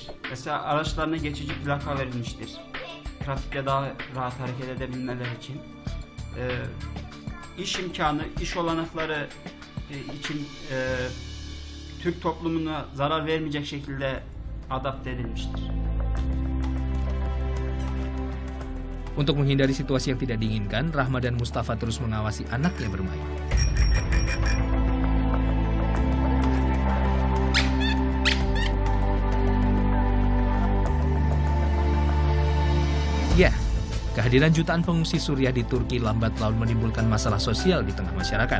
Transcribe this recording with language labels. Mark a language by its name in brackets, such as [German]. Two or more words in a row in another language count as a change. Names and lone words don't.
[Turkish] Mesela araçlarına geçici plaka verilmiştir. Trafikte daha rahat hareket edebilmeleri için. İş imkanı, iş olanakları için Türk toplumuna zarar vermeyecek şekilde adapte edilmiştir. [Indonesian] Untuk menghindari situasi yang tidak diinginkan, Rahma dan Mustafa terus mengawasi anaknya bermain. Ya, kehadiran jutaan pengungsi Suriah di Turki lambat laun menimbulkan masalah sosial di tengah masyarakat.